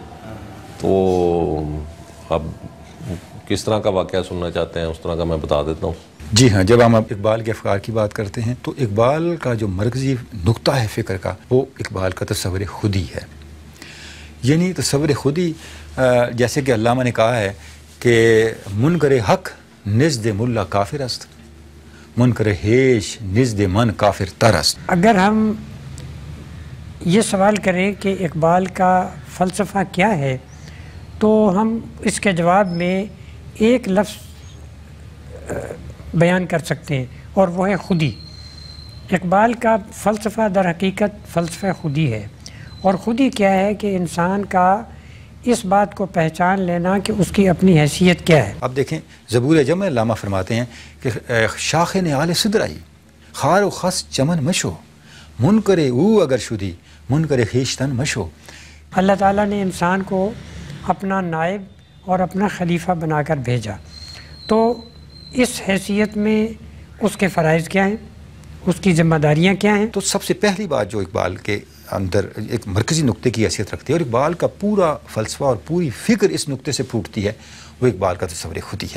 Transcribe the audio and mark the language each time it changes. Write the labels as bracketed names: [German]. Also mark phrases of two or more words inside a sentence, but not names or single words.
[Urdu] تو اب کس طرح کا واقعہ سننا چاہتے ہیں اس طرح کا میں بتا دیتا ہوں۔ جی ہاں، جب ہم اقبال کے افکار کی بات کرتے ہیں تو اقبال کا جو مرکزی نقطہ ہے فکر کا، وہ اقبال کا تصور خودی ہے۔ یعنی تصور خودی، جیسے کہ علامہ نے کہا ہے کہ [Persian] منکر حق نزد ملا کافر است، منکر ہیش نزد من کافر ترست۔ [Urdu] اگر ہم یہ سوال کریں کہ اقبال کا فلسفہ کیا ہے تو ہم اس کے جواب میں ایک لفظ بیان کر سکتے ہیں اور وہ ہے خودی۔ اقبال کا فلسفہ در حقیقت فلسفہ خودی ہے، اور خودی کیا ہے کہ انسان کا اس بات کو پہچان لینا کہ اس کی اپنی حیثیت کیا ہے۔ اب دیکھیں زبور جمع علامہ فرماتے ہیں کہ [Persian] شاخ نعال صدرائی خار و خس چمن مشو منکر او اگر شدی منکر خیشتن مشو۔ [Urdu] اللہ تعالیٰ نے انسان کو اپنا نائب اور اپنا خلیفہ بنا کر بھیجا، تو اس حیثیت میں اس کے فرائض کیا ہیں، اس کی ذمہ داریاں کیا ہیں؟ تو سب سے پہلی بات جو اقبال کے اندر ایک مرکزی نقطے کی حیثیت رکھتی ہے، اور اقبال کا پورا فلسفہ اور پوری فکر اس نقطے سے پھوٹتی ہے، وہ اقبال کا تصور خودی ہے۔